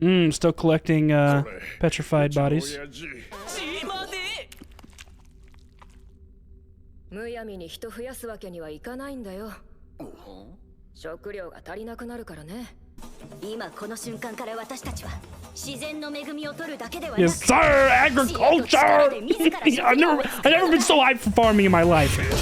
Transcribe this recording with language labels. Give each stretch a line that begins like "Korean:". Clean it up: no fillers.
English: Still collecting petrified bodies.
Japanese: むやみに人増やすわけにはいかないんだよ。食料が足りなくなるからね。今この瞬間から私たちは自然の恵みを取るだけではなく、
English: Yes, sir, agriculture. I've never been so hyped for farming in my life.